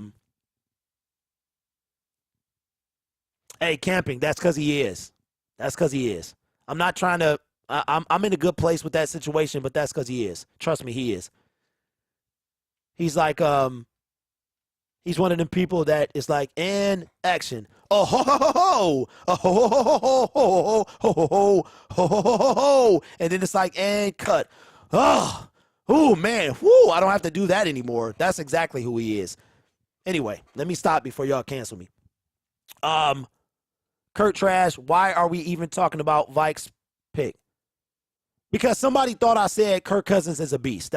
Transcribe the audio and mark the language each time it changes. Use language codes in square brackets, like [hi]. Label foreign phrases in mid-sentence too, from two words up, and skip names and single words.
[en] Hey, camping, that's because he is. That's because he is. I'm not trying to I'm in a good place with that situation, but that's because he is. Trust me, he is. He's like, he's one of them people that is like, and action. Oh, ho, ho, ho, ho, ho, ho, ho, ho, ho, ho, ho, ho, and then it's like, and cut. Oh, man, whoo, I don't have to do that anymore. That's exactly who he is. Anyway, let me stop before y'all cancel me. Kurt Trash, why are we even talking about Vikes pick? Because somebody thought I said Kirk Cousins is a beast.